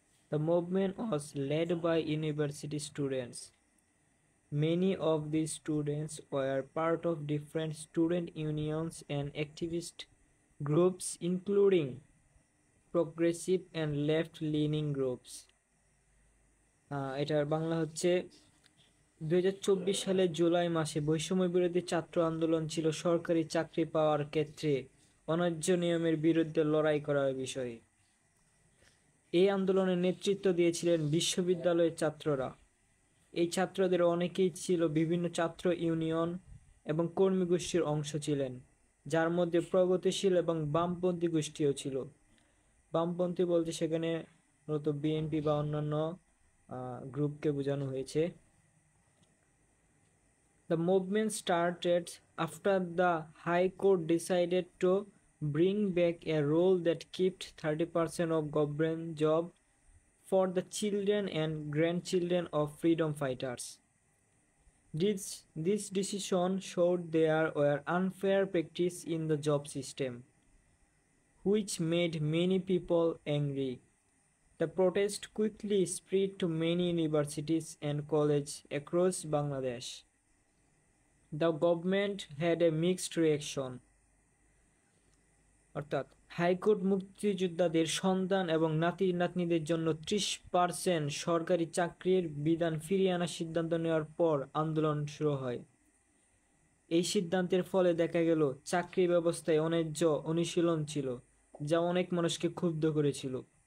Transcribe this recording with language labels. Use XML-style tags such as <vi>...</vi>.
<en>The movement was led by university students. Many of these students were part of different student unions and activist groups, including progressive and left-leaning groups.</en> <bn>এটার বাংলা হচ্ছে 2024 সালের জুলাই মাসে বৈষম্য বিরোধী ছাত্র আন্দোলন ছিল সরকারি চাকরি পাওয়ার ক্ষেত্রে অন্যায্য নিয়মের বিরুদ্ধে লড়াই করার বিষয়। এই আন্দোলনের নেতৃত্ব দিয়েছিলেন বিশ্ববিদ্যালয়ের ছাত্ররা। এই ছাত্রদের অনেকেই ছিল বিভিন্ন ছাত্র ইউনিয়ন এবং কর্মী গোষ্ঠীর অংশ ছিলেন, যার মধ্যে প্রগতিশীল এবং বামপন্থী গোষ্ঠীও ছিল। বামপন্থী বলতে সেখানে মূলত বিএনপি বা অন্যান্য গ্রুপকে বোঝানো হয়েছে।</bn> <en>The movement started after the High Court decided to bring back a rule that kept 30% of government jobs for the children and grandchildren of freedom fighters. This decision showed there were unfair practices in the job system, which made many people angry. The protest quickly spread to many universities and colleges across Bangladesh. The government had a mixed reaction.</en> <bn>অর্থাৎ high court মুক্তিযোদ্ধাদের সন্তান এবং নাতি নাতনিদের জন্য 30% সরকারি চাকরির বিধান ফিরিয়ে আনার সিদ্ধান্ত নেওয়ার পর আন্দোলন শুরু হয়। এই সিদ্ধান্তের ফলে দেখা গেল চাকরি ব্যবস্থায় অন্যায্য অনুশীলন ছিল, যা অনেক মানুষকে ক্ষুব্ধ করেছিল।</bn>